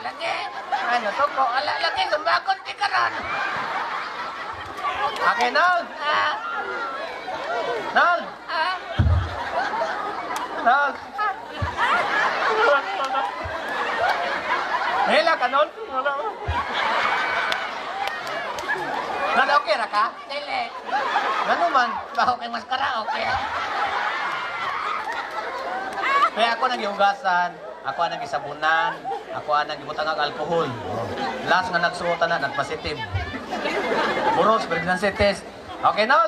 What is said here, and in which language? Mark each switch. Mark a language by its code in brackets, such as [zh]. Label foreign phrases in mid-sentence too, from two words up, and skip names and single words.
[ceb] lagi. Ano to ko? Ala, lagi. Sumbakon di karon. Okay, Nol. Nol. Nol. Hila ka, Nol. Nol, okay ra ka? Dili. Ano man? Baho kay maskara, okay. Kaya ako nagihugasan, ako ang nagisabunan, ako ang nagibutang ng alkohol. Last nga nagsuotan na, nagpositive. [en] Puros, pregnancy test. Okay, Nol?